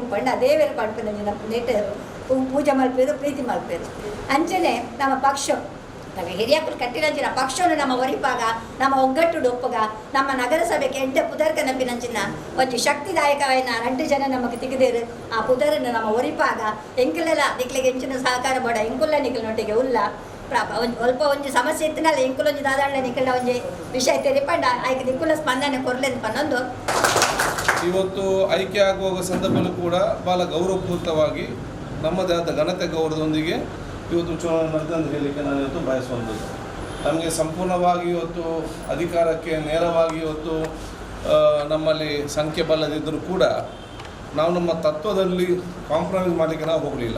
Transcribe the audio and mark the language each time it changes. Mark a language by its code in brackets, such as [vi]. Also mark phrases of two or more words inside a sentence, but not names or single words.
[tcy] ಪಂಡ ದೇವೇರು ಪಂಪಿನ ನೆಟ್ಟು ಪೂಜೆ ಮಲ್ಪೇರು ಪ್ರೀತಿ ಮಲ್ಪೇರು ಅಂಚೆನೆ ನಮ್ಮ ಪಕ್ಷ ನಮ್ಮ ಹಿರಿಯಕ್ಕಳು ಕಟ್ಟಿನಂಚಿನ ಪಕ್ಷವನ್ನು ನಮ್ಮ ಒರಿಪಾಗ ನಮ್ಮ ಒಗ್ಗಟ್ಟು ಒಪ್ಪಗ ನಮ್ಮ ನಗರಸಭೆಗೆ ಎಂಟೆ ಪುದರ್ಕ ನಂಬಿನಂಚಿನ ಒಂಜಿ ಶಕ್ತಿದಾಯಕವಾಯಿನ 2 ಜನ ನಮಗೆ ತೆಗೆದೇರು ಆ ಪುದರನ್ನು ನಮ್ಮ ಒರಿಪಾಗ ಎಂಕಲೆಲ್ಲ ನಿಕ್ಲಿಗೆ ಹೆಂಚಿನ ಸಹಕಾರ ಬೇಡ ಎಂಕುಲ್ಲ ನಿಕ್ಲಿನೊಟ್ಟಿಗೆ ಉಲ್ಲ ಸ್ವಲ್ಪ ಒಂಜಿ ಸಮಸ್ಯೆ ಇತ್ತಿನಲ್ಲ ಎಂಕುಲೊಂಜಿ ದಾದಾಂಡ ನಿಕ್ಲ ಒಂಜಿ ವಿಷಯ ತೆರಿಪಂಡ ಆಯ್ಕೆ ನಿಕ್ಕುಲ ಸ್ಪಂದನೆ ಕೊರ್ಲೆಂದು ಪನ್ನೊಂದು [kn] ಇವತ್ತು ಐಕ್ಯ ಆಗುವ ಸಂದರ್ಭದಲ್ಲೂ ಕೂಡ ಭಾಳ ಗೌರವಪೂರಿತವಾಗಿ ನಮ್ಮದೇ ಆದ ಘನತೆ ಗೌರವದೊಂದಿಗೆ ಇವತ್ತು ಚುನಾವಣೆ ನಡೆದ ಅಂತ ಹೇಳಲಿಕ್ಕೆ ನಾನು ಇವತ್ತು ಬಯಸುವಂಥದ್ದು. ನಮಗೆ ಸಂಪೂರ್ಣವಾಗಿ ಇವತ್ತು ಅಧಿಕಾರಕ್ಕೆ ನೇರವಾಗಿ ಇವತ್ತು ನಮ್ಮಲ್ಲಿ ಸಂಖ್ಯೆ ಬಲ್ಲದಿದ್ದರೂ ಕೂಡ ನಾವು ನಮ್ಮ ತತ್ವದಲ್ಲಿ ಕಾಂಪ್ರಮೈಸ್ ಮಾಡಲಿಕ್ಕೆ ನಾವು ಹೋಗಲಿಲ್ಲ.